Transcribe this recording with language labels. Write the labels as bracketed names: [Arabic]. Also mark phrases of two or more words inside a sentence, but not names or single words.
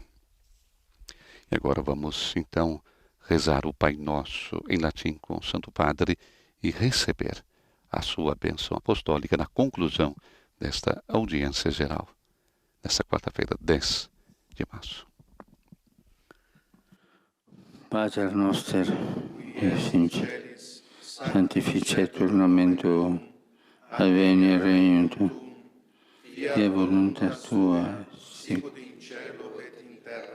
[Portuguese] E agora vamos, então, rezar o Pai Nosso em latim com o Santo Padre e receber a sua bênção apostólica na conclusão desta audiência geral, nesta quarta-feira, 10 de março. [Latin] Pater noster, sanctificetur nomen Tuum, adveniat regnum Tuum, fiat voluntas Tua, sicut in cielo et in terra.